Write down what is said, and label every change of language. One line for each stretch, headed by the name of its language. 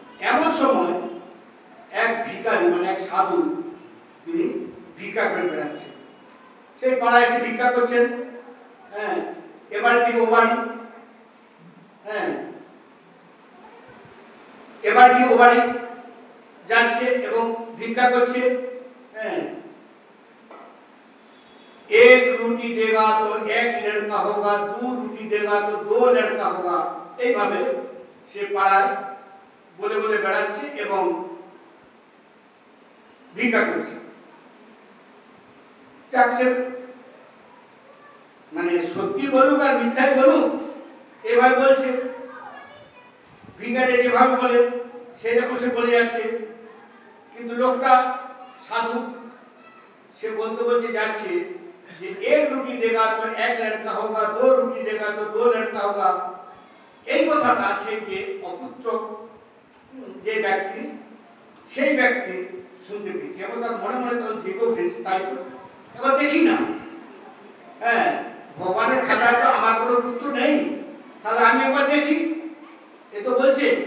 Bangla: এমন সময় এক ভিখারি মানে এক সাধু তিনি ভিক্ষা করে বেড়াচ্ছেন। সেই পাড়ায় এসে ভিক্ষা করছেন। হ্যাঁ, এবারে থেকে ও বাড়ি, হ্যাঁ এবার কি ও বাড়ি যাচ্ছে এবং ভিক্ষা করছে।
Hindi: হ্যাঁ, एक रोटी देगा तो एक लड़का होगा, दो रोटी देगा तो दो लड़का होगा।
Bangla: এইভাবে সে পাড়ায় বলে বলে বেড়াচ্ছে এবং ভিক্ষা করছে। মানে সত্যি বলুক আর মিথ্যাই বলুক এভাবে বলছে। ভিখারি যেভাবে বলে সেই রকম সে বলে যাচ্ছে। কিন্তু লোকটা সাধু, সে বলতে বলতে যাচ্ছে যে
Hindi: एक रोटी देगा तो एक लड़का होगा,
Bangla: दो रोटी देगा तो दो लड़का होगा। এই কথাটা সে যে অপুত্র যে ব্যক্তি সেই ব্যক্তি শুনতে পেয়েছে এবং তার মনে মনে তখন জেগে উঠেছে। তাই তো এবার দেখি না, হ্যাঁ ভগবানের খাতায় তো আমার কোনো পুত্র নেই, তাহলে আমি একবার দেখি। এ তো বলছে।